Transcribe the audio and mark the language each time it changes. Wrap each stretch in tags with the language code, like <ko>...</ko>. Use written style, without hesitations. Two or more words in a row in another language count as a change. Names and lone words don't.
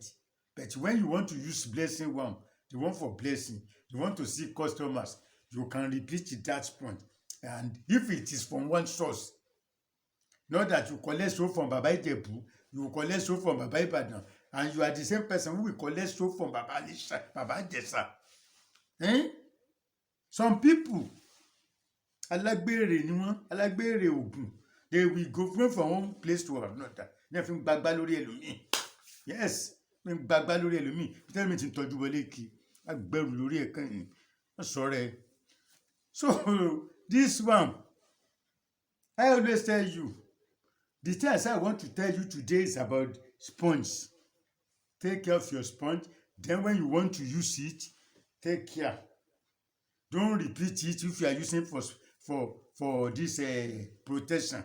<en>But when you want to use blessing one, the one for blessing, you want to see customers, you can repeat that sponge. And if it is from one source, not that you collect soap from Baba Ijebu, you collect soap from Baba Ibadan, and you are the same person who will collect soap from Baba Ijesa. Some people,</en> <yo>alágbèrè ni wọ́n, alágbèrè ògùn,</yo> <en>they will go from one place to another.</en> <yo>Ní fi ń gbàgbá lórí ẹlòmíì. Yes, fi ń gbàgbá lórí ẹlòmíì.</yo> <en>Tell me</en> <yo>ti ń tọ́jú wọlé kí agbẹ̀rù lórí ẹ̀kan yìí. Wọ́n sọ̀rọ̀ ẹ̀.</yo> <en>So this one, I always tell you, the things I want to tell you today is about sponge. Take care of your sponge. Then when you want to use it, take care. Don't repeat it if you are using for this protection.</en>